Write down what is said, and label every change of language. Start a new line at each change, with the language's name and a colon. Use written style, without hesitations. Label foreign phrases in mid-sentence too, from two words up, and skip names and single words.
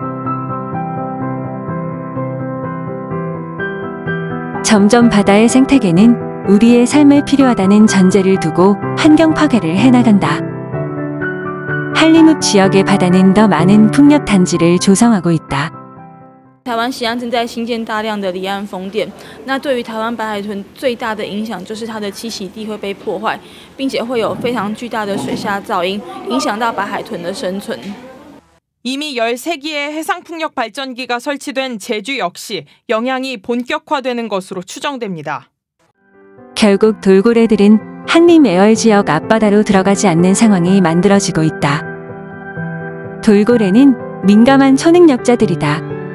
Korean: 점점 바다의 생태계는 우리의 삶에 필요하다는 전제를 두고 환경 파괴를 해나간다. 한림읍 지역의 바다는 더 많은 풍력 단지를 조성하고 있다.
Chinese: 台湾西岸正在新建大量的离岸风电，那对于台湾白海豚最大的影响就是它的栖息地会被破坏，并且会有非常巨大的水下噪音，影响到白海豚的生存。
Korean: 이미 13기의 해상풍력 발전기가 설치된 제주 역시 영향이 본격화되는 것으로 추정됩니다. 결국 돌고래들은 한림 애월 지역 앞바다로 들어가지 않는 상황이 만들어지고 있다. 돌고래는 민감한 초능력자들이다.